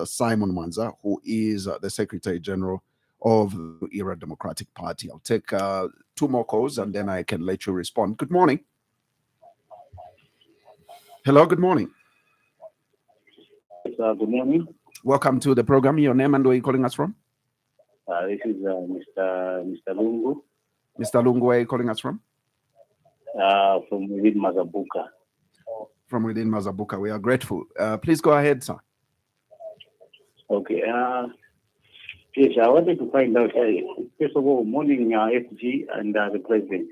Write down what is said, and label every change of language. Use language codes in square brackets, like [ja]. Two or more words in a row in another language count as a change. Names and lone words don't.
[en] Simon Mwanza, who is the Secretary General of the New Era Democratic Party. I'll take 2 more calls and then I can let you respond. Good morning. Hello, good morning. Good morning. Welcome to the program. Your name and where are you calling us from? This is Mr. Lungu. Mr. Lungu, where are you calling us from? From within Mazabuka. From within Mazabuka. We are grateful. Please go ahead, sir. Okay. Yes, I wanted to find out, first of all, morning FG and the President.